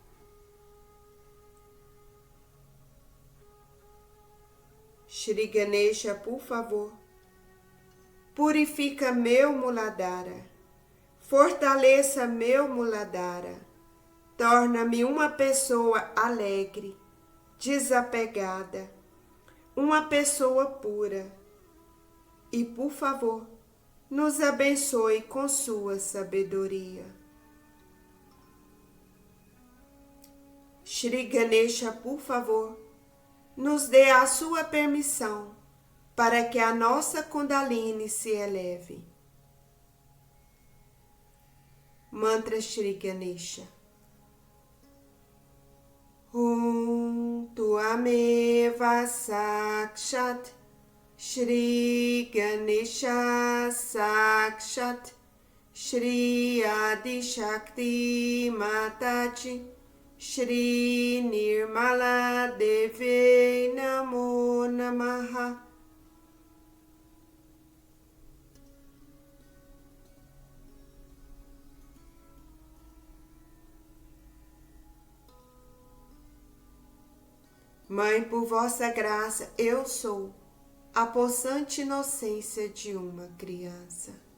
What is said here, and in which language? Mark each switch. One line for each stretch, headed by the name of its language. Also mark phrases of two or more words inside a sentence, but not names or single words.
Portuguese: Shri Ganesha, por favor, purifica meu Muladhara, fortaleça meu Muladhara, torna-me uma pessoa alegre, desapegada, uma pessoa pura e, por favor, nos abençoe com sua sabedoria. Shri Ganesha, por favor, nos dê a sua permissão para que a nossa Kundalini se eleve. Mantra Shri Ganesha.
Sanskrit: त्वमेव साक्षात् श्री गणेश साक्षात् श्री आदि शक्ति माताजी श्री निर्मला देवी नमो नमः.
Portuguese: Mãe, por vossa graça, eu sou a possante inocência de uma criança.